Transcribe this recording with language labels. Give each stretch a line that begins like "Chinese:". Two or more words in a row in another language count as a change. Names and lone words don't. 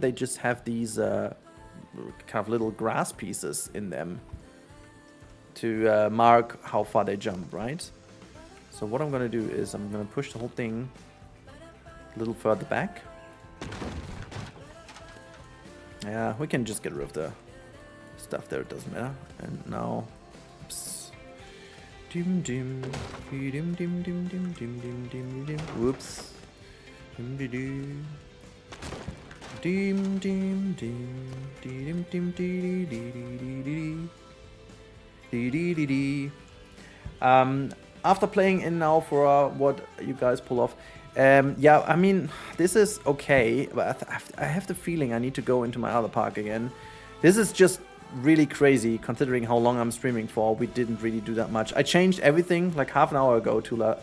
English: They just have these kind of little grass pieces in them to mark how far they jump, right? So what I'm gonna do is I'm gonna push the whole thing a little further back. Yeah, we can just get rid of the stuff there, it doesn't matter. And now, oops. Dim dim, dim dim dim dim dim dim dim dim. Whoops. Dim dim dim. Dim dim dim. Dim dim dim dim. After playing in now for what you guys pull off, yeah, I mean, this is okay, but I have the feeling I need to go into my other park again. This is just really crazy considering how long I'm streaming for. We didn't really do that much. I changed everything like half an hour ago, $2.